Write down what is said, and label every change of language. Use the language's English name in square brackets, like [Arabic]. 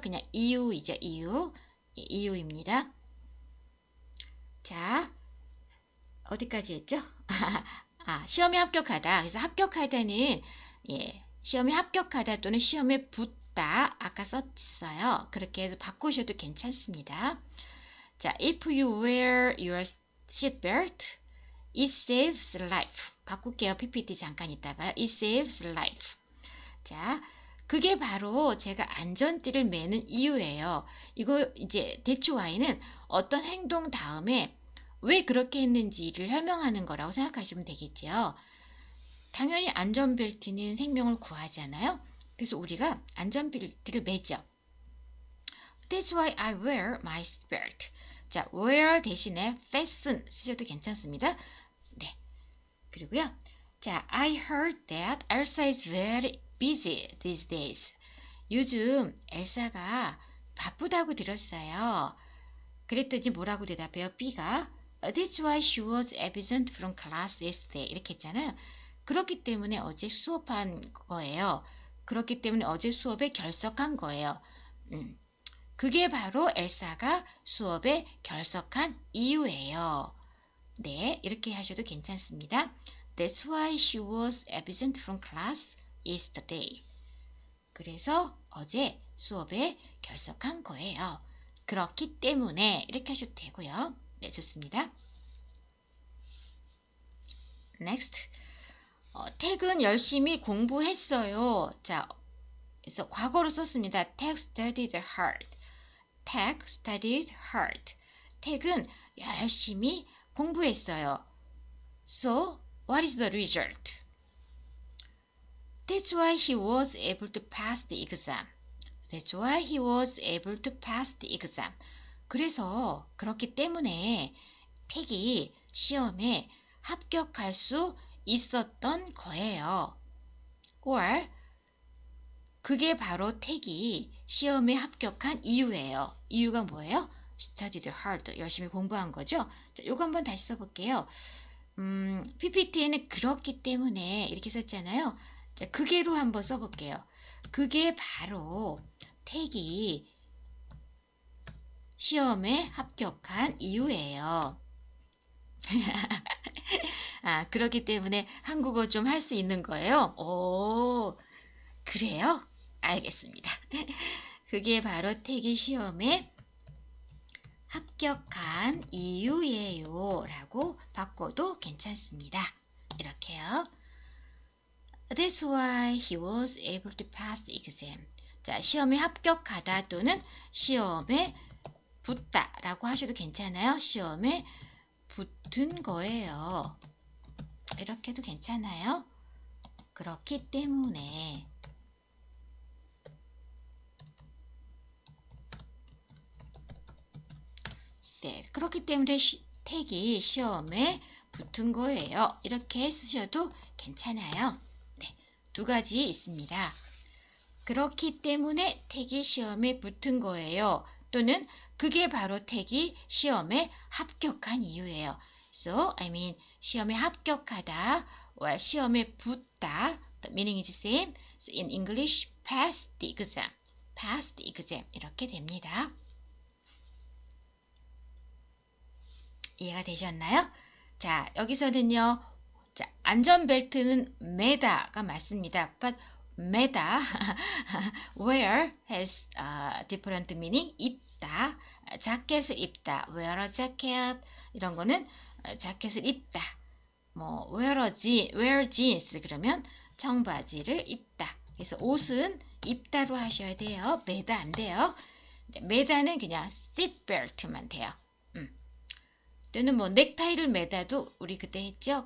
[Korean] 그냥 이유이죠. 이유입니다. 자, 어디까지 했죠? 시험에 합격하다. 그래서 합격하다는 시험에 합격하다 또는 시험에 붙다 아까 썼어요. 그렇게 해서 바꾸셔도 괜찮습니다. [English] 자, if you wear your seatbelt, it saves life. [Korean] 바꿀게요. PPT 잠깐 있다가 [English] it saves life. [Korean] 자, 그게 바로 제가 안전띠를 매는 이유예요. 이거 이제 대추 Y는 어떤 행동 다음에 왜 그렇게 했는지를 설명하는 거라고 생각하시면 되겠죠. 당연히 안전벨트는 생명을 구하잖아요. 그래서 우리가 안전벨트를 매죠. [English] That's why I wear my belt. [Korean] 자, wear 대신에 fasten 쓰셔도 괜찮습니다. 네. 그리고요. [English] 자, I heard that Elsa is very busy these days. [Korean] 요즘 엘사가 바쁘다고 들었어요. 그랬더니 뭐라고 대답해요? [English] B가 That's why she was absent from class yesterday. [Korean] 이렇게 했잖아요. 그렇기 때문에 어제 수업한 거예요. 그렇기 때문에 어제 수업에 결석한 거예요. 그게 바로 엘사가 수업에 결석한 이유예요. 네, 이렇게 하셔도 괜찮습니다. [English] That's why she was absent from class yesterday. [Korean] 그래서 어제 수업에 결석한 거예요. 그렇기 때문에 이렇게 하셔도 되고요. 네, 좋습니다. [English] Next. [Korean] 택은 열심히 공부했어요. 자, 그래서 과거로 썼습니다. [English] 택 studied hard. 택 studied hard. [Korean] 택은 열심히 공부했어요. [English] So, what is the result? That's why he was able to pass the exam. That's why he was able to pass the exam. [Korean] 그래서 그렇기 때문에 택이 시험에 합격할 수 있었던 거예요. or 그게 바로 택이 시험에 합격한 이유예요. 이유가 뭐예요? [English] studied hard. [Korean] 열심히 공부한 거죠. 자, 요거 한번 다시 써볼게요. PPT에는 그렇기 때문에 이렇게 썼잖아요. 자, 그게로 한번 써볼게요. 그게 바로 택이 시험에 합격한 이유예요. 아, 그렇기 때문에 한국어 좀 할 수 있는 거예요. 오, 그래요? 알겠습니다. 그게 바로 택이 시험에 합격한 이유예요 라고 바꿔도 괜찮습니다. 이렇게요. That's why he was able to pass the exam. 자, 시험에 합격하다 또는 시험에 붙다 라고 하셔도 괜찮아요. 시험에 붙은 거예요. 이렇게 해도 괜찮아요. 그렇기 때문에 네, 그렇기 때문에 택이 시험에 붙은 거예요. 이렇게 쓰셔도 괜찮아요. 네, 두 가지 있습니다. 그렇기 때문에 택이 시험에 붙은 거예요. 또는 그게 바로 택이 시험에 합격한 이유예요. [English] So, I mean, [Korean] 시험에 합격하다 or 시험에 붙다. [English] The meaning is same. So, in English, pass the exam. pass the exam. 이렇게 됩니다. [Korean] 이해가 되셨나요? 자, 여기서는요. 자, 안전벨트는 매다가 맞습니다. [English] But 매다, wear has different meaning. [Korean] 입다, 자켓을 입다, [English] wear a jacket. [Korean] 이런 거는 자켓을 입다. 뭐 [English] wear jeans [Korean] 그러면 청바지를 입다. 그래서 옷은 입다로 하셔야 돼요. 매다 안 돼요. 매다는 그냥 seat belt만 돼요. 또는 뭐 넥타이를 매다도 우리 그때 했죠.